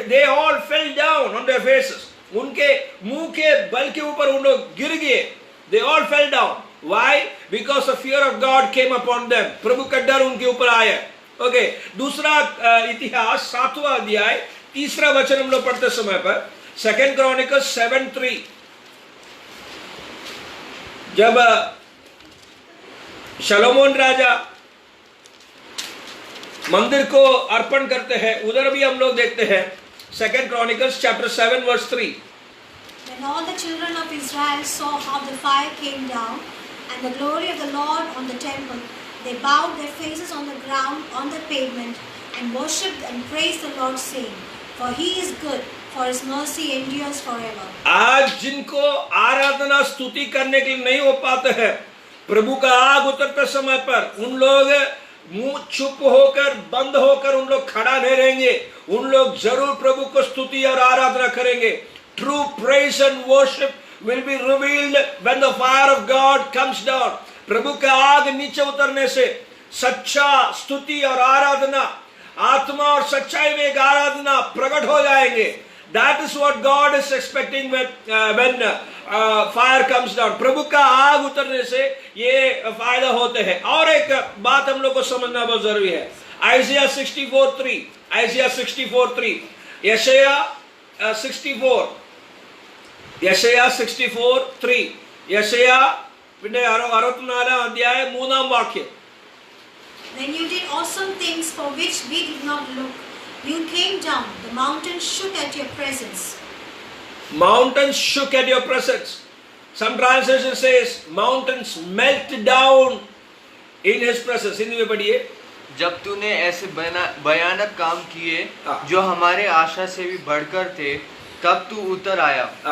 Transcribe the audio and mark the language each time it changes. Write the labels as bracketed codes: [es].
[en] They all fell down on their faces. [hi] उनके मुंह के बल के ऊपर उन लोग गिर गए. [en] They all fell down. Why? Because the fear of God came upon them. [hi] प्रभु का डर उनके ऊपर आया. ओके, दूसरा इतिहास 7वां अध्याय 3रा वचन हम लोग पढ़ते समय पर 2 Chronicles 7:3, जब शलोमोन राजा मंदिर को अर्पण करते हैं, उधर भी हम लोग देखते हैं 2 Chronicles chapter 7 verse 3. [en] When all the children of Israel saw how the fire came down and the glory of the Lord on the temple, they bowed their faces on the ground on the pavement and worshipped and praised the Lord, saying, For he is good, for his mercy endures forever. [hi] आज जिनको आराधना स्तुति करने के लिए नहीं हो पाते हैं, प्रभु का आग उतरते समय पर उन लोग मुंह चुप होकर बंद होकर उन लोग खड़ा नहीं रहेंगे। उन लोग जरूर प्रभु को स्तुति और आराधना करेंगे। [en] True praise and worship will be revealed when the fire of God comes down. [hi] प्रभु का आग नीचे उतरने से सच्चा स्तुति और आराधना, आत्मा और सच्चाई में एक आराधना प्रकट हो जाएंगे। [en] That is what God is expecting when fire comes down. [hi] प्रभु का आग उतरने से ये फायदा होते हैं। और एक बात हम लोग को समझना बहुत जरूरी है। [ml] Isaiah 64:3, Isaiah 64:3, यशाया 64:3, यशाया പിന്നെ 64 അധ്യായം 3-ാം വാക്യം. [en] When you did awesome things for which we did not look, you came down, the mountains shook at your presence. Mountains shook at your presence. Some translation says mountains melt down in his presence. [hi] Hindi में पढ़िए। जब तूने ऐसे भयानक काम किए जो हमारे आशा से भी बढ़कर थे, तब तू उतर आया।